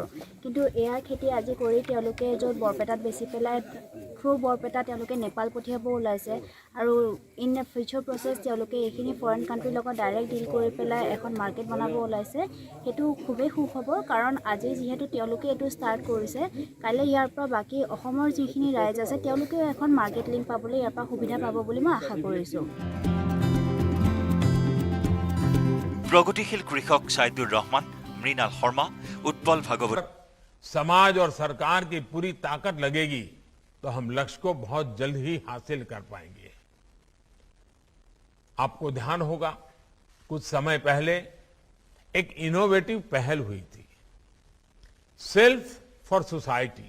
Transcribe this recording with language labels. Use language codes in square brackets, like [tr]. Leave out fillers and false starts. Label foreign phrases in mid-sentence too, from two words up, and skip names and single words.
[as] কিন্তু এয়াৰ খেতি আজি কৰি তেওঁলোকে য'ত বৰপেটাত বেচি পেলাই থ্ৰু বৰপেটা তেওঁলোকে নেপাল পঠিয়াব ওলাইছে আৰু [en] in the future process [as] তেওঁলোকে এইখিনি [en] foreign countri [as] লগত [en] direct deal [as] কৰি পেলাই এখন মাৰ্কেট বনাব ওলাইছে। সেইটো খুবেই সুখবৰ, কাৰণ আজি যিহেতু তেওঁলোকে এইটো ষ্টাৰ্ট কৰিছে, কাইলৈ ইয়াৰ পৰা বাকী অসমৰ যিখিনি ৰাইজ আছে তেওঁলোকেও এখন [en] market link [as] পাবলৈ ইয়াৰ পৰা সুবিধা পাব বুলি মই আশা কৰিছোঁ। [hi] प्रगतिशील कृषक साइदुर रहमान, मृणाल शर्मा, उत्पल भागवत। समाज और सरकार की पूरी ताकत लगेगी तो हम लक्ष्य को बहुत जल्द ही हासिल कर पाएंगे। आपको ध्यान होगा कुछ समय पहले एक इनोवेटिव पहल हुई थी, सेल्फ फॉर सोसाइटी।